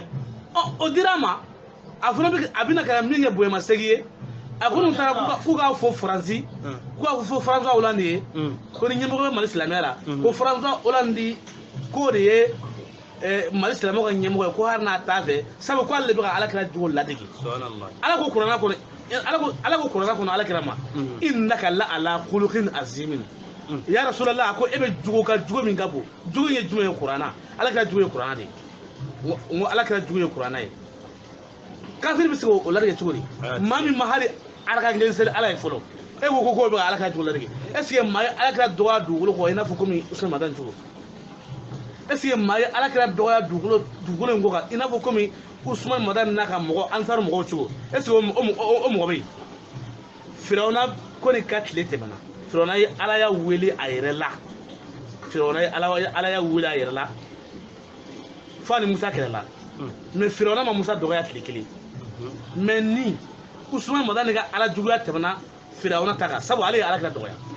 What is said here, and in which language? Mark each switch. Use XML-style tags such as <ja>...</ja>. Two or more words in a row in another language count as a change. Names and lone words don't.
<bm>o dira a ma a fana a bɛna ka min kɛ bonyamasegin ye a ko n'u taara k'u k'a fɔ Faransi k'u k'a fɔ François Hollande ye ko ni ɲɛmɔgɔ bɛ Mali silamɛya la ko François Hollande k'o de ye Mali silamɛw ka ɲɛmɔgɔ ye ko hali n'a t'a fɛ sabu ko ale de bɛ ka Alakira jogo ladege Ala ko kuranɛ kɔnɔ Alakira ma</bm> <ar>إنك لعلى خلق عظيم يا رسول الله</ar> <bm>ko e bɛ jogo min ka bon jogo ye jumɛn ye kuranna Alakira jogo ye kuranna de n ko Alakira jogo ye kuranna ye kafiri bɛ se k'o ladege cogo di maa min ma hali Ala ka kelen seli Ala ye fɔlɔ e ko k'o bɛ ka Alakira jogo ladege</bm> <fr>est ce que</fr> <bm>maa ye Alakira dɔgɔya dugukolo kɔ i n'a fɔ komi Usmane Mata cogo</bm> <fr>est ce que</fr> <bm>maa ye Alakira dɔgɔya dugukolo in ko kan i n'a fɔ komi Usmane Mata n'a ka mɔgɔ Ansar mɔgɔw cogo</bm> <fr>est ce que</fr> <bm>o mɔgɔ bɛ yen Firawuna ko nin ka tile tɛmɛna Firawuna ye Ala y'a wele a yɛrɛ la Firawuna ye Ala y'a wele a yɛrɛ la fo ni Musa kɛlɛla mais Firawuna ma Musa dɔgɔya tile kelen mais ni Usmane Mata nin ka Ala juguya tɛmɛna Firawuna ta kan sabu ale ye Alakira dɔgɔya</bm>